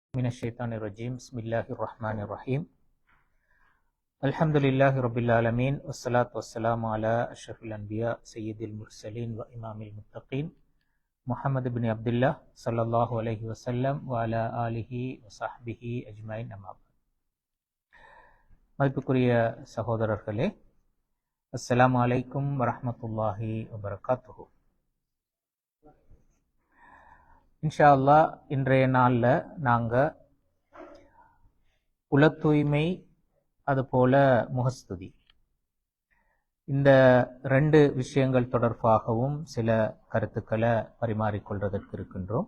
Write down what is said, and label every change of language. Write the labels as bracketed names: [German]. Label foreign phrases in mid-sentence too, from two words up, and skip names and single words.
[Arabic] من الشيطان الرجيم. بسم الله الرحمن الرحيم. الحمد لله رب العالمين. والصلاة والسلام على أشرف الأنبياء سيد المرسلين وإمام المتقين محمد بن عبد الله صلى الله عليه وسلم وعلى آله وصحبه أجمعين. أما بعد. [Tamil] மதிப்புக்குரிய சகோதரர்களே, [Arabic] السلام عليكم ورحمة الله وبركاته. إن شاء الله [Tamil] இன்றைய நாளில் நாங்கள் உல தூய்மை அதுபோல முகஸ்துதி இந்த ரெண்டு விஷயங்கள் தொடர்பாகவும் சில கருத்துக்களை பரிமாறிக்கொள்வதற்கு இருக்கின்றோம்.